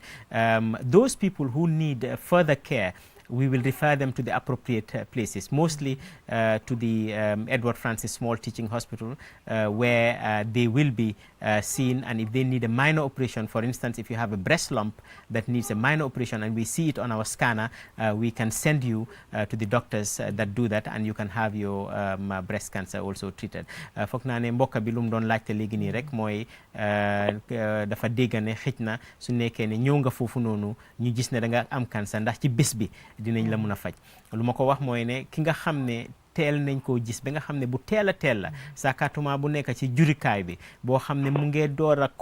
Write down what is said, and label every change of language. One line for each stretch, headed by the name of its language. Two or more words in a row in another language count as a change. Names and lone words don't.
English: Those people who need further care, we will refer them to the appropriate places, mostly to the Edward Francis Small Teaching Hospital, where they will be seen, and if they need a minor operation, for instance, if you have a breast lump that needs a minor operation and we see it on our scanner, we can send you to the doctors that do that, and you can have your breast cancer also treated.
Wolof: Foog naa ne mbokk bi lu mu doon laajte léegi nii rek mooy dafa dégg ne xëj na su nekkee ne ñëw nga foofu noonu ñu gis ne da nga am cancer ndax ci bés bi dinañ la mun a faj lu ma ko wax mooy ne ki nga xam ne teel nañ koo gis ba nga xam ne bu teel a teel la sakatuma bu nekk ci jurikaay bi boo xam ne mu ngee door a